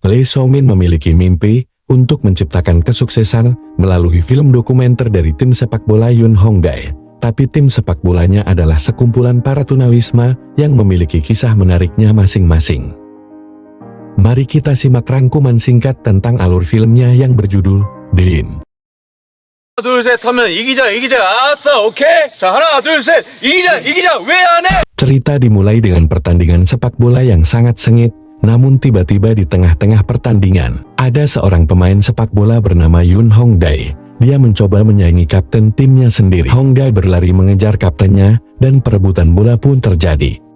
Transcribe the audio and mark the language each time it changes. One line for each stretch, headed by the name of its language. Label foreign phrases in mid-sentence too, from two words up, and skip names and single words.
Indonesian: Lee So-min memiliki mimpi untuk menciptakan kesuksesan melalui film dokumenter dari tim sepak bola Yoon Hongdae. Tapi tim sepak bolanya adalah sekumpulan para tunawisma yang memiliki kisah menariknya masing-masing. Mari kita simak rangkuman singkat tentang alur filmnya yang berjudul Dein.
Korean: 둘, 셋 하면 이기자, 아싸, 오케이? 자, 하나, 둘, 셋, 이기자, 왜 안 해?
Indonesian: Cerita dimulai dengan pertandingan sepak bola yang sangat sengit, namun tiba-tiba di tengah-tengah pertandingan, ada seorang pemain sepak bola bernama Yoon Hongdae. Dia mencoba menyaingi kapten timnya sendiri. Hongdae berlari mengejar kaptennya, dan perebutan bola pun terjadi.